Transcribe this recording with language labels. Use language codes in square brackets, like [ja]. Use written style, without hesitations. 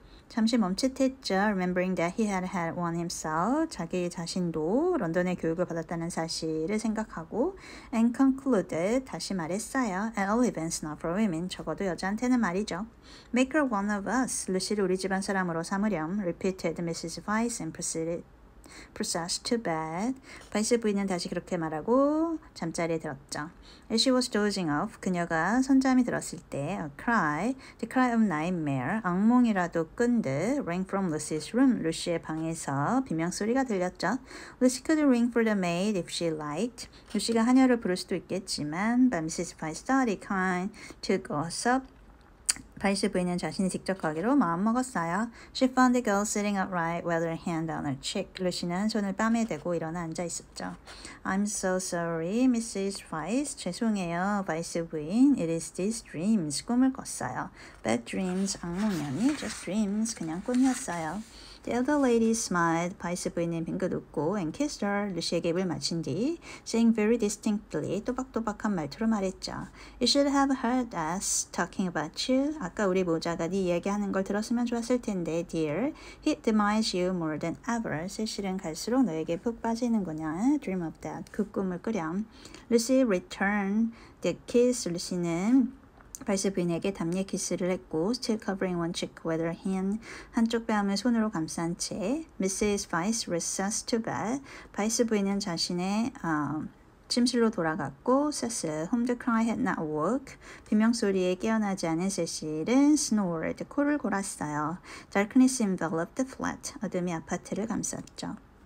[ko] 잠시 멈칫했죠. [en] Remembering that he had one himself. [ko] 자기 자신도 런던의 교육을 받았다는 사실을 생각하고 [en] and concluded. [ko] 다시 말했어요. [en] At all events not for women. [ko] 적어도 여자한테는 말이죠. [en] Make her one of us. [ko] 루시를 우리 집안 사람으로 삼으렴. [en] Repeated Mrs. Weiss and processed to bed. [ko] 바이스 부인은 다시 그렇게 말하고 잠자리에 들었죠. [en] As she was dozing off, [ko] 그녀가 선잠이 들었을 때 [en] a cry, the cry of nightmare, [ko] 악몽이라도 꾼 듯 [en] rang from Lucy's room, [ko] 루시의 방에서 비명소리가 들렸죠. [en] Lucy could ring for the maid if she liked. [ko] 루시가 하녀를 부를 수도 있겠지만 [en] but Mrs. Weiss thought it kind to go up. [ko] 바이스 부인은 자신이 직접 가기로 마음먹었어요. [en] She found the girl sitting upright with her hand on her cheek. [ko] 루시는 손을 뺨에 대고 일어나 앉아 있었죠. [en] I'm so sorry, Mrs. Weiss. [ko] 죄송해요, 바이스 부인. [en] It is these dreams. [ko] 꿈을 꿨어요. [en] Bad dreams, [ko] 악몽이 아니, [en] just dreams. [ko] 그냥 꿈이었어요. [en] The other lady smiled. [ko] 바이스 부인은 빙긋 웃고 [en] and kissed her. [ko] 루시에게 입을 맞춘 뒤 [en] saying very distinctly [ko] 또박또박한 말투로 말했죠. [en] You should have heard us talking about you. [ko] 아까 우리 모자가 네 이야기하는 걸 들었으면 좋았을 텐데, [en] dear. He admires you more than ever. [ko] 세실은 갈수록 너에게 푹 빠지는구나. [en] Dream of that. [ko] 그 꿈을 꾸렴. [en] Lucy returned the kiss. [ko] 루시는 바이스 부인에게 답례 키스를 했고 [en] still covering one cheek with her hand. [ko] 한쪽 뺨을 손으로 감싼 채 [en] Mrs. Weiss recessed to bed. [ko] 바이스 부인은 자신의 침실로 돌아갔고 세슬 [en] whom the cry had not woke. [ko] 비명소리에 깨어나지 않은 세실은 [en] snored. [ko] 코를 골았어요. [en] Darkness enveloped the flat. [ko] 어둠이 아파트를 감쌌죠.